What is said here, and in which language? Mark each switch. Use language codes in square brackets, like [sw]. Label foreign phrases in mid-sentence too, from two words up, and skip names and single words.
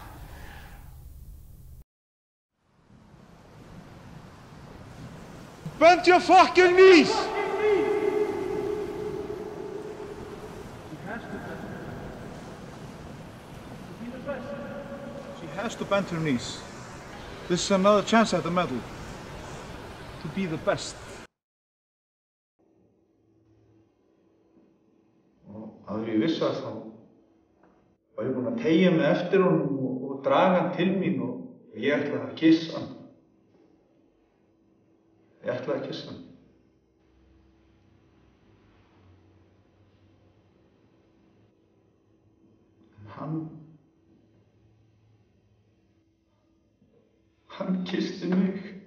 [en] Bend your fucking knees! She has to bend her knees. This is another chance at the medal. To be the best. [is] Áður ég vissi það þá var ég búinn að teygja mig eftir honum og draga hann til mín og ég ætlaði að kyssa hann. Ég ætlaði að kyssa hann. En hann kyssti mig.